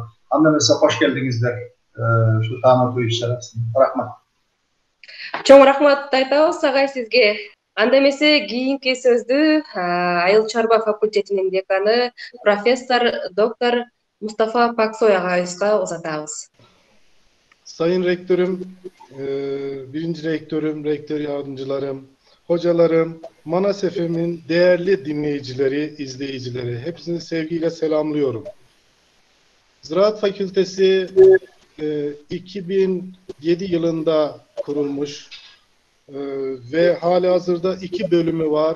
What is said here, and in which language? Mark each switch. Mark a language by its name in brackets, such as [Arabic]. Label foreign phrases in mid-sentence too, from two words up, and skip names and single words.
[Kyrgyz] Анда эмесе кош келдиңиздер ушу таанытуу иш-чарасына. Рахмат. Чоң рахмат айтабыз агай сизге. Анда эмесе кийинки сөздү Айыл чарба факультетинин деканы профессор доктор Мустафа Паксой агайыбызга узатабыз. [Turkish] Sayın Rektörüm, birinci rektörüm, rektör yardımcılarım, hocalarım, Manas FM'in değerli dinleyicileri, izleyicileri, hepsini sevgiyle selamlıyorum. Ziraat Fakültesi 2007 yılında kurulmuş ve halihazırda 2 bölümü var.